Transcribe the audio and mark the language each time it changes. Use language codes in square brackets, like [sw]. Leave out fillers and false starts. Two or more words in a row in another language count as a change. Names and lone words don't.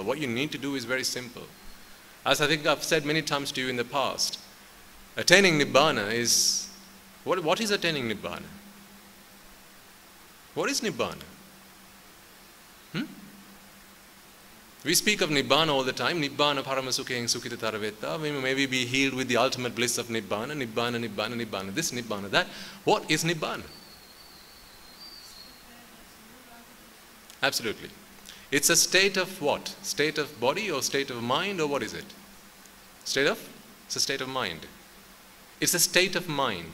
[en] What you need to do is very simple. As I think I've said many times to you in the past, attaining Nibbana is, what is attaining Nibbana? What is Nibbana? We speak of Nibbana all the time. [pi] Nibbana paramasukheং sukhitataravetā. [en] We may be healed with the ultimate bliss of Nibbana. Nibbana, Nibbana, Nibbana. This, Nibbana, that. What is Nibbana? Absolutely. It's a state of what? State of body or state of mind, or what is it? It's a state of mind. It's a state of mind.